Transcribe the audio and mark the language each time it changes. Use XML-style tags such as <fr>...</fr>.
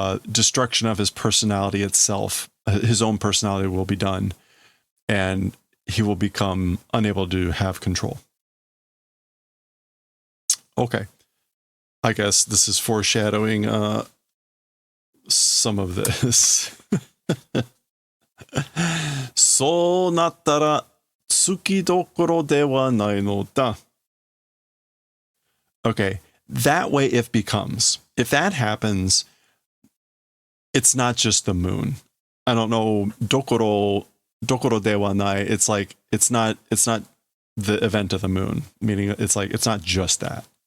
<en>Destruction of his personality itself, his own personality will be done, and he will become unable to have control. Okay. I guess this is foreshadowing some of this.</en> <ja>そうなったら月どころではないのだ.</ja> <en>Okay, that way if that happens, it's not just the moon. I don't know,</en> <ja>dokoro de wa nai,</ja> <en>it's like it's not the event of the moon, meaning it's like it's not just that.</en>